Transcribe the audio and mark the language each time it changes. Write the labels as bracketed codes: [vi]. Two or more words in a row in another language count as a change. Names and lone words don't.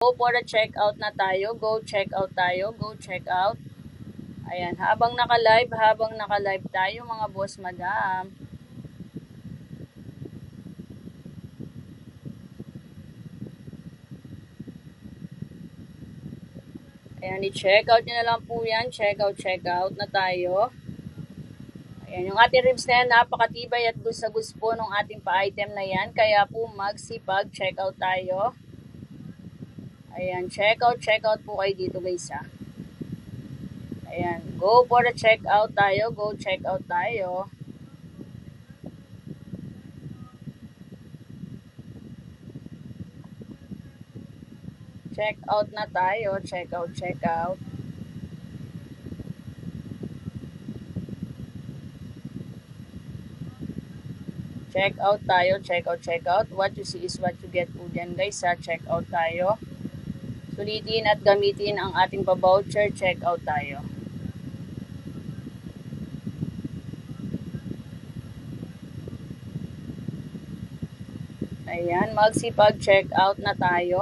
[en] Go for a check out [tl] na tayo. [en] Go check out tayo. Go check out. [tl] Ayan, habang naka-live tayo mga boss madam. Ayan, i- [en] check out [tl] nyo na lang po yan. [en] Check out [tl] na tayo. Ayan, yung ating ribs na yan, napakatibay at gusto po ng ating pa-item na yan. Kaya po magsipag [en] check out [tl] tayo. Ayan, [en] check out [tl] po kayo dito guys ha. Ayan, [en] go for a check out tayo. Go check out tayo. Check out [tl] na tayo. [en] Check out. Check out tayo. Check out. What you see is what you get [tl] po dyan [en] guys ha. Check out tayo. [tl] Sulitin at gamitin ang ating pa-voucher. [en] Check out tayo. [tl] Ayan, magsipag [en] check out [tl] na tayo.